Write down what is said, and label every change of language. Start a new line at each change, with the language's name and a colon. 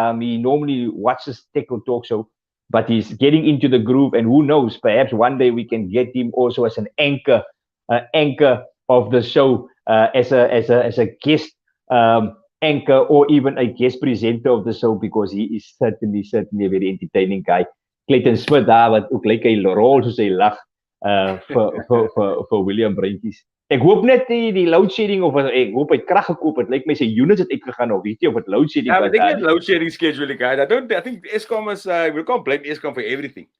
English: He normally watches Têkkel Talk Show, but he's getting into the groove, and who knows, perhaps one day we can get him also as an anchor of the show, as a guest anchor, or even a guest presenter of the show, because he is certainly a very entertaining guy.
Afrikaans: Clayton Smith daar wat ook lyk hy rol soos hy lag vir William Breintjies. Ek hoop net die load shedding, of ek hoop hy het krag gekoop. Dit lyk my sy units het uitgegaan, of weet jy of dit load shedding was.
English: I think it's load shedding schedule, guys. I think Eskom is we can't blame Eskom for everything.